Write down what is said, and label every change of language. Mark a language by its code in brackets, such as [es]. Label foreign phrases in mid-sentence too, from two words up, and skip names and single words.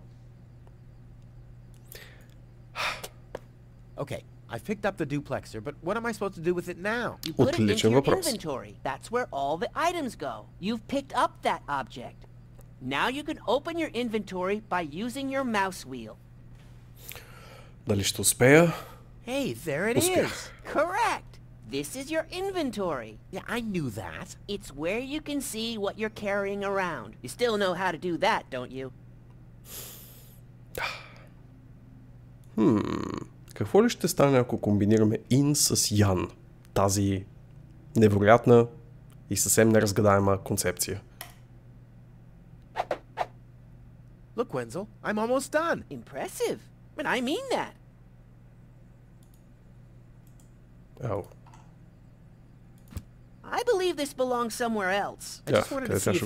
[en] Okay, I've picked up the duplexer, but what am I supposed to do with it now? You put it into [bg] Отличен [en] your [bg] въпрос. [en] inventory. That's where all the items go. You've picked up that object. Now you can open your inventory by using your mouse wheel. [bg] Дали ще успея? [en] Hey, there it [bg] Успях. [en] is. Correct. This is your inventory. Yeah, I knew that. It's where you can see what you're carrying around. You still know how to do that, don't you? [bg] Какво ли ще стане, ако комбинираме in с Ян? Тази невероятна и съвсем неразгадаема концепция. [en] Look, Wenzel, I'm almost done. Impressive. But I mean that. Ау. I believe this belongs somewhere else. I Yeah, just wanted to okay, see if